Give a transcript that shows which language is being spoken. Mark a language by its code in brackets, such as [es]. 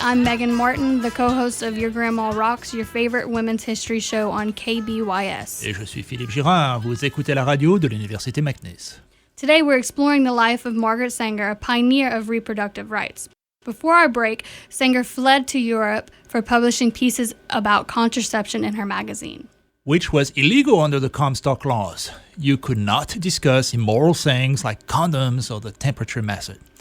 [en] I'm Megan Martin, the co-host of Your Grandma Rocks, your favorite women's history show on KBYS. [fr] Et je suis Philippe Girard. Vous écoutez la radio de l'Université McNeese. [en] Today we're exploring the life of Margaret Sanger, a pioneer of reproductive rights. Before our break, Sanger fled to Europe for publishing pieces about contraception in her magazine. Which was illegal under the Comstock laws. You could not discuss immoral things like condoms or the temperature method.